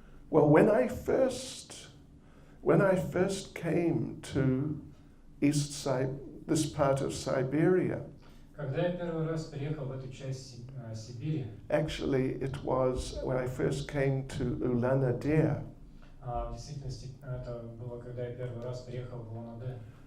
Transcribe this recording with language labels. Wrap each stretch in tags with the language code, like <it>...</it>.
<en>Well, when I first came to this part of Siberia,</en> <ru>Когда я первый раз приехал в эту часть Сибири,</ru> <en>actually it was when I first came to Ulan-Ude.</en> <ru>в действительности это было, когда я первый раз приехал в Улан-Удэ.</ru>